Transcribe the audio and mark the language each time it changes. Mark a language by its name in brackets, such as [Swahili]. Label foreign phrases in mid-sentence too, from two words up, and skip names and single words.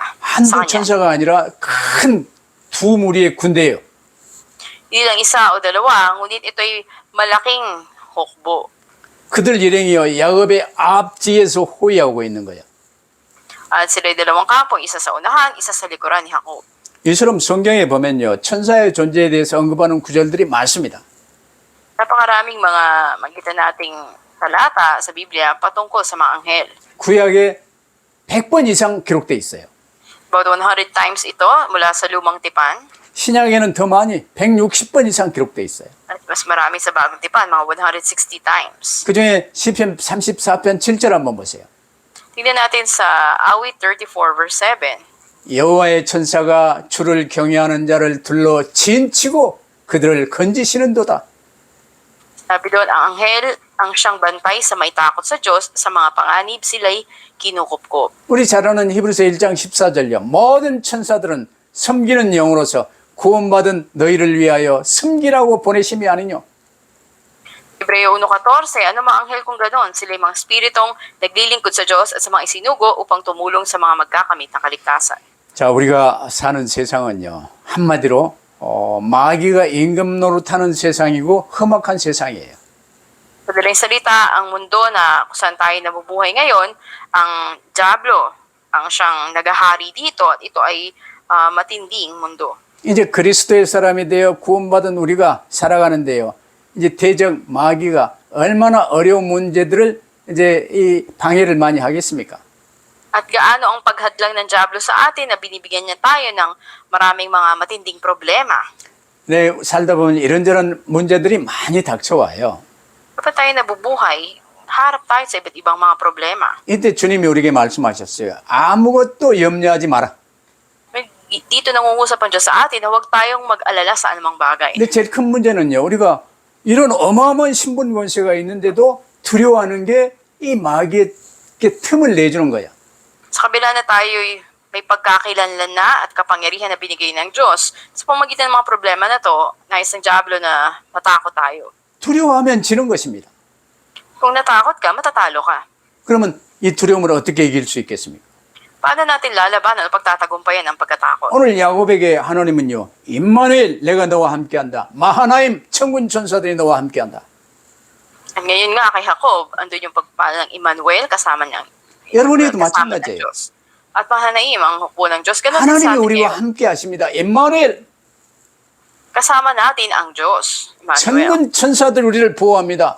[Korean] 한두 [Filipino] Sa kanya. [Korean] 천사가 아니라 큰 두 무리의 군대예요. [Filipino] Hindi lang isa o dalawa, ngunit ito'y malaking hukbo. [Korean] 그들 일행이요 야곱의 앞뒤에서 호위하고 있는 거예요. [Filipino] At sila'y dalawang kampo, isa sa unahan, isa sa likuran ni Jacob. [Korean] 이처럼 성경에 보면요 천사의 존재에 대해서 언급하는 구절들이 많습니다. [Filipino] Napakaraming mga makita nating talata sa Biblia patungkol sa mga anghel. [Korean] 구약에 100번 이상 기록돼 있어요. [English] About 100 times [Filipino] ito mula sa lumang tipan [Korean] 신약에는 더 많이 160번 이상 기록돼 있어요. [Filipino] at mas marami sa bagong tipan, mga 160 times. [Korean] 그중에 시편 34편 7절 한번 보세요. [Filipino] Tingnan natin sa Awit 34 verse 7. [Korean] 여호와의 천사가 주를 경외하는 자를 둘러 진치고 그들을 건지시는도다. [Filipino] Sabi doon, ang anghel ang siyang bantay sa may takot sa Diyos, sa mga panganib sila'y kinukupkup. [Korean] 우리 잘 아는 히브리서 1장 14절요. 모든 천사들은 섬기는 영으로서 구원받은 너희를 위하여 섬기라고 보내심이 아니뇨. [Filipino] Hebreo 1.14, ano mga anghel kung gano'n? Sila'y mga spiritong naglilingkod sa Diyos at sa mga isinugo upang tumulong sa mga magkakamit ng kaligtasan. [Korean] 자, 우리가 사는 세상은요. 한마디로 마귀가 임금 노릇하는 세상이고 험악한 세상이에요. [Filipino] Madaling salita, ang mundo na kung saan tayo nabubuhay ngayon, ang Diablo ang siyang nagahari dito at ito ay matinding mundo. [Korean] 이제 그리스도의 사람이 되어 구원받은 우리가 살아가는데요. 이제 대적 마귀가 얼마나 어려운 문제들을 이제 이 방해를 많이 하겠습니까? [Filipino] At gaano ang paghadlang ng Diablo sa atin na binibigyan niya tayo ng maraming mga matinding problema. [Korean] 네, 살다 보면 이런저런 문제들이 많이 닥쳐와요. [Filipino] Kapag tayo nabubuhay, harap tayo sa iba't ibang mga problema. [Korean] 이때 주님이 우리에게 말씀하셨어요. 아무것도 염려하지 마라. [Filipino] dito nangungusap ang Diyos sa atin na huwag tayong mag-alala sa anumang bagay. [Korean] 근데 제일 큰 문제는요. 우리가 이런 어마어마한 신분 권세가 있는데도 두려워하는 게 이 마귀의 틈을 내주는 거야. [Filipino] Sa kabila na tayo'y may pagkakakilanlan na at kapangyarihan na binigay ng Diyos, sa pamagitan ng mga problema na to, nais ng Diablo na matakot tayo. [Korean] 두려워하면 지는 것입니다. [Filipino] Kung natakot ka, matatalo ka. [Korean] 그러면 이 두려움을 어떻게 이길 수 있겠습니까? [Filipino] Paano natin lalabanan o pagtatagumpayan ang pagkatakot? [Korean] 오늘 야곱에게 하나님은요. 임마누엘 내가 너와 함께한다. 마하나임 천군 천사들이 너와 함께한다. [Filipino] At ngayon nga kay Jacob, andun yung pagpala ng Emmanuel kasama niyang [Korean] 여러분에도 [Filipino] kasama ng [Korean] 마찬가지예요. [Filipino] Diyos. At Mahanaim, ang hukbo ng Diyos. Ganun din sa [Korean] 하나님이 [Filipino] atin [Korean] 우리와 [Filipino] ngayon. [Korean] 함께 하십니다. 임마누엘 [Filipino] Kasama natin ang Diyos. Emmanuel. [Korean] 천군 천사들 우리를 보호합니다.